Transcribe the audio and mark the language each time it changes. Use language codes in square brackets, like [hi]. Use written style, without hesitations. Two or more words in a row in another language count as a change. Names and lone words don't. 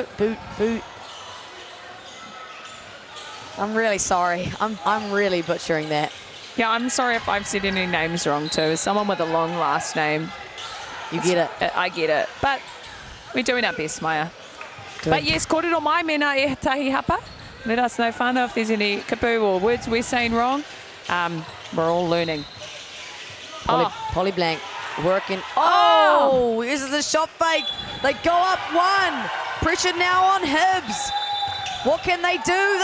[en] Boot. I'm really sorry. I'm really butchering that. Yeah, I'm sorry if I've said any names wrong too. As someone with a long last name. You get it. I get it. But we're doing our best, Maya. But yes, [mi] kōrero mai mena e tahi hapa. [en] Let us know, whānau, if there's any kapu or words we're saying wrong. We're all learning. Polly Blank working. Oh, this is a shot fake. They go up one. Pressure now on Hibs. What can they do?